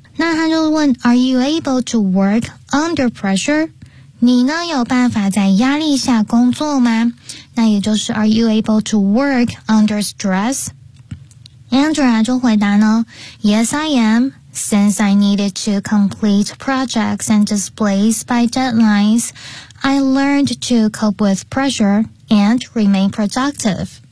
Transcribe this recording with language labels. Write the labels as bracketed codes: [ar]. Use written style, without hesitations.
[zh] 那他就问 [en] Are you able to work under pressure? [zh] 你呢有办法在压力下工作吗？那也就是 [en] Are you able to work under stress? Andrea [zh] 就回答呢 [en] Yes, I am. Since I needed to complete projects and displays by deadlines, I learned to cope with pressureand remain productive.